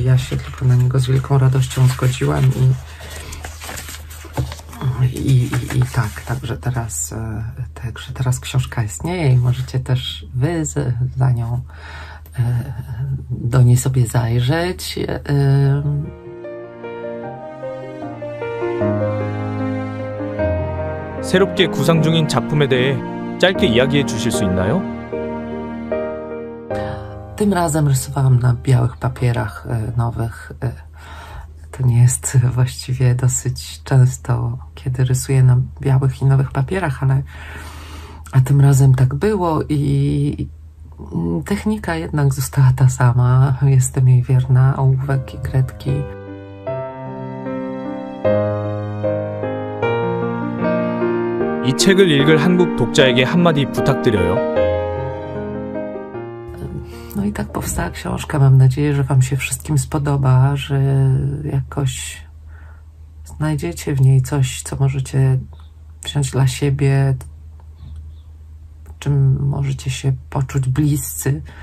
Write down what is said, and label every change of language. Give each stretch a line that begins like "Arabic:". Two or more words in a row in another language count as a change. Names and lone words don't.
Polish: Ja się tylko na niego z wielką radością zgodziłam i tak, także teraz książka istnieje i możecie też wy za nią do niej sobie zajrzeć.
Korean: 새롭게 구상 중인 작품에 대해 짧게 이야기해 주실 수 있나요?
Polish: Tym razem rysowałam na białych papierach nowych. To nie jest właściwie dosyć często, kiedy rysuję na białych i nowych papierach, a tym razem tak było i technika jednak została ta sama. Jestem jej wierna, ołówek i kredki.
Korean: 이 책을 읽을 한국 독자에게 한마디 부탁드려요.
Polish: No i tak powstała książka. Mam nadzieję, że wam się wszystkim spodoba, że jakoś znajdziecie w niej coś, co możecie wziąć dla siebie, czym możecie się poczuć bliscy.